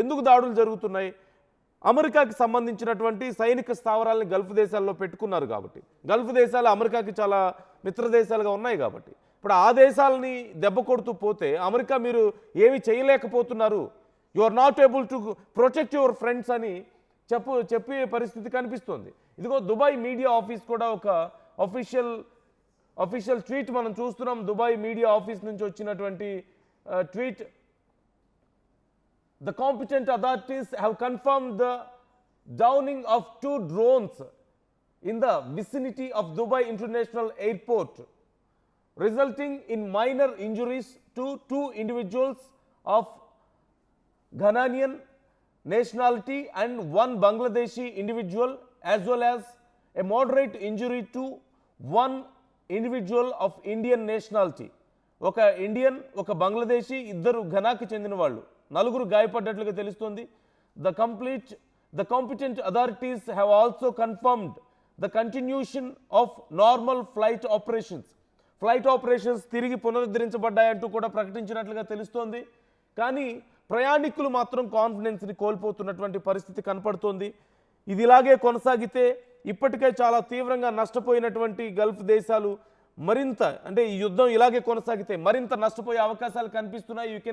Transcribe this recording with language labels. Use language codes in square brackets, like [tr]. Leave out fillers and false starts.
[te] ఎందుకు దాడులు జరుగుతున్నాయి? అమెరికాకి సంబంధించినటువంటి సైనిక స్థావరాలని గల్ఫ్ దేశాల్లో పెట్టుకున్నారు కాబట్టి, గల్ఫ్ దేశాలు అమెరికాకి చాలా మిత్ర దేశాలుగా ఉన్నాయి కాబట్టి, ఇప్పుడు ఆ దేశాలని దెబ్బ కొడుతూ పోతే అమెరికా మీరు ఏమి చేయలేకపోతున్నారు, [en] you are not able to protect your friends [te] అని చెప్పే పరిస్థితి కనిపిస్తుంది. ఇదిగో దుబాయ్ మీడియా ఆఫీస్ కూడా ఒక అఫీషియల్ ట్వీట్ మనం చూస్తున్నాం. దుబాయ్ మీడియా ఆఫీస్ నుంచి వచ్చినటువంటి tweet. [en] The competent authorities have confirmed the downing of 2 drones in the vicinity of Dubai International Airport, resulting in minor injuries to 2 individuals of Ghanaian nationality and 1 Bangladeshi individual, as well as a moderate injury to 1 individual of Indian nationality. [te] ఒక Indian, ఒక బంగ్లాదేశీ, ఇద్దరు ఘనాకి చెందిన వాళ్ళు, 4 గాయపడ్డట్లుగా తెలుస్తోంది. [en] The competent authorities have also confirmed the continuation of normal flight operations. [te] Flight operations తిరిగి పునరుద్ధరించబడ్డాయంటూ కూడా ప్రకటించినట్లుగా తెలుస్తోంది. కానీ ప్రయాణికులు మాత్రం కాన్ఫిడెన్స్ని కోల్పోతున్నటువంటి పరిస్థితి కనపడుతోంది. ఇది ఇలాగే కొనసాగితే ఇప్పటికే చాలా తీవ్రంగా నష్టపోయినటువంటి గల్ఫ్ దేశాలు మరింత, అంటే ఈ యుద్ధం ఇలాగే కొనసాగితే మరింత నష్టపోయే అవకాశాలు కనిపిస్తున్నాయి.